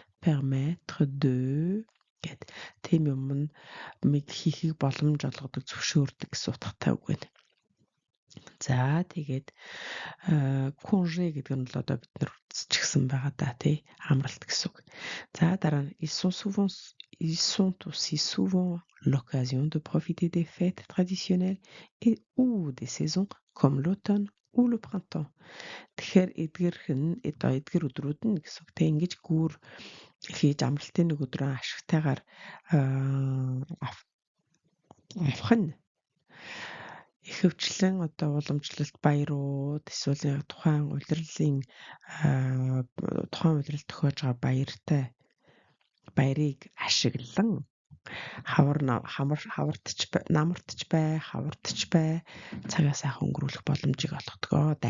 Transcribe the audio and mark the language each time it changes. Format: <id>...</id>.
<fr>Permettre de</fr> <mn>гэд тийм юм нэг хийхийг боломж олгодог зөвшөөрдөг гэсэн утгатай үг байна. За тэгээд congé гэдэг нь л одоо бид нар үзчихсэн байгаа да тий амралт гэсэн үг. За дараа нь</mn> <fr>ils sont aussi souvent l'occasion de profiter des fêtes traditionnelles et ou des saisons comme l'automne ou le printemps.</fr> <mn>Тэгэхээр эдгээр өдрүүд нь гэсэн үг. Тэг ингэж гүүр хийж амралтын нэг өдрөө ашигтайгаар авах нь ихэвчлэн одоо уламжлалт баярууд эсвэл тухайн улирлын тухайн улирал тохиож байгаа баярыг ашиглан намартч бай цагаа сайхан өнгөрүүлэх боломжийг олгодог.</mn>